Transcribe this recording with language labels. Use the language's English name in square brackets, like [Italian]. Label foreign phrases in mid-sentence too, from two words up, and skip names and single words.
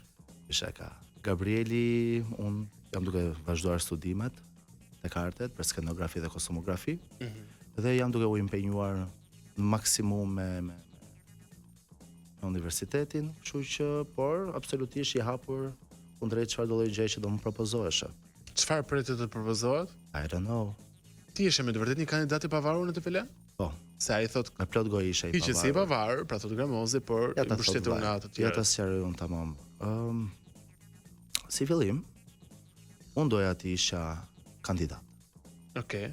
[Albanian] Isha ka Gabrieli, unë jam duke vazhduar studimet tek artet për skenografi dhe kostumografi. Dhe jam duke u impenjuar në maksimum me universitetin, kështu që por absolutisht i hapur kundrejt çfarë do lloj gjë që do më propozohesh. Çfarë pritet të propozohet? [English] I don't know. [Albanian] Ti ishe me të vërtet një kandidat i pavarur në TPL? Po, Se ai thot me plot gojë isha i pavarur. hiqet si i pavarur, pra thot Gramosi, por i mbështetur nga ato të Ja tjerë. ta sqaroj unë tamam. Si fillim, unë doja të isha kandidat. Okej.